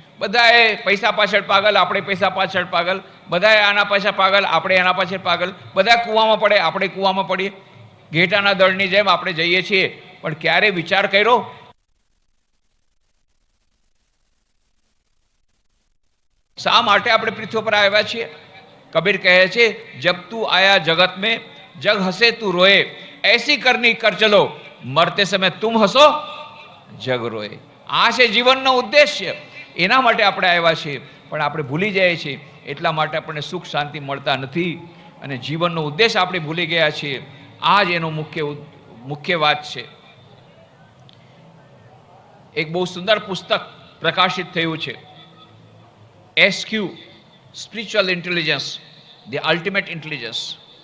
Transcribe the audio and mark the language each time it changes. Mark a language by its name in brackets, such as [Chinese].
[Gujarati] બધાએ પૈસા પાછળ પાગલ, આપણે પૈસા પાછળ પાગલ. બધાએ આના પાછળ પાગલ, આપણે એના પાછળ પાગલ. બધા કૂવામાં પડે, આપણે કૂવામાં પડીએ. ઘેટાના દળની જેમ આપણે જઈએ છીએ, પણ ક્યારે વિચાર કર્યો શા માટે આપણે પૃથ્વી પર આવ્યા છીએ? કબીર કહે છે, [Hindi] જબ તું આયા જગત में जग हंसे तू रोए ऐसी करनी कर चलो मरते समय तुम हंसो जग रोए. [Gujarati] આ છે જીવનનો ઉદ્દેશ્ય. એના માટે આપણે આવ્યા છીએ, પણ આપણે ભૂલી જઈએ છીએ. એટલા માટે આપણને સુખ શાંતિ મળતા નથી અને જીવનનો ઉદ્દેશ આપણે ભૂલી ગયા છીએ. આ જ એનો મુખ્ય વાત છે. એક બહુ સુંદર પુસ્તક પ્રકાશિત થયું છે, SQ spiritual intelligence, the ultimate intelligence.